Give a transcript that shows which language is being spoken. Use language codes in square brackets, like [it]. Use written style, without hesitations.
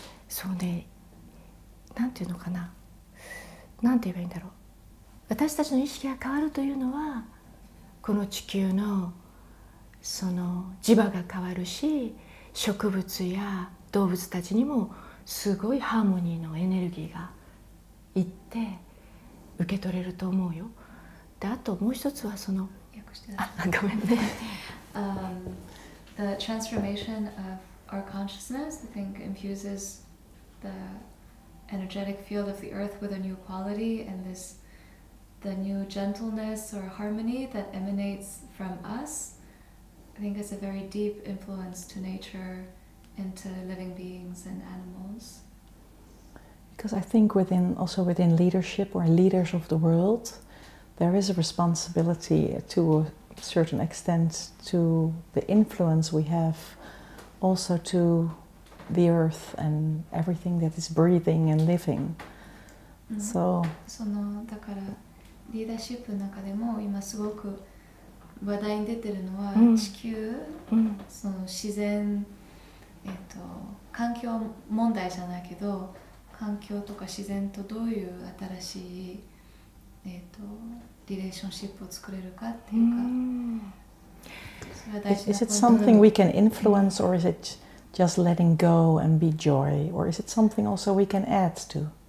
[ja] そうね、なんていうのかな、なんて言えばいいんだろう、私たちの意識が変わるというのは、この地球のその磁場が変わるし、植物や動物たちにもすごいハーモニーのエネルギーがいって受け取れると思うよ。で、あともう一つはその、ごめんね。 [en] The transformation of our consciousness, I think, infuses the energetic field of the earth with a new quality, and the new gentleness or harmony that emanates from us, I think is a very deep influence to nature and to living beings and animals. Because I think also within leadership or leaders of the world, there is a responsibility to a certain extent to the influence we have also to the earth and everything that is breathing and living. So [ja] だからリーダーシップの中でも今すごく話題に出てるのは、地球、その自然、環境問題じゃないけど、環境とか自然とどういう新しい、リレーションシップを作れるかっていうか、それは大事なポイントだと思う。 [en] Is it something we can influence, or is it just letting go and be joy, or is it something also we can add to?